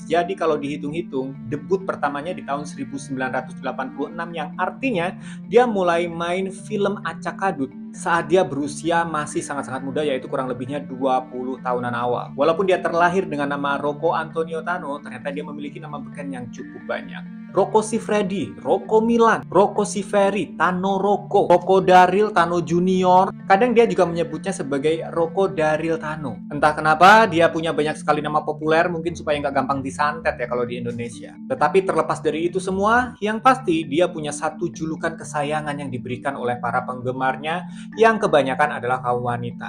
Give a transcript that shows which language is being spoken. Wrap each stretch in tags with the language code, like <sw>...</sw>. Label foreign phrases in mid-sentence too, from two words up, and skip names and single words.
<id>Jadi kalau dihitung-hitung, debut pertamanya di tahun 1986 yang artinya dia mulai main film acak-adut saat dia berusia masih sangat-sangat muda, yaitu kurang lebihnya 20 tahunan awal. Walaupun dia terlahir dengan nama Rocco Antonio Tano, ternyata dia memiliki nama beken yang cukup banyak. Rocco Siffredi, Rocco Milan, Rocco Siffredi, Tano Rocco, Rocco Daryl Tano Junior. Kadang dia juga menyebutnya sebagai Rocco Daryl Tano. Entah kenapa dia punya banyak sekali nama populer, mungkin supaya nggak gampang disantet ya kalau di Indonesia. Tetapi terlepas dari itu semua, yang pasti dia punya satu julukan kesayangan yang diberikan oleh para penggemarnya yang kebanyakan adalah kaum wanita.</id>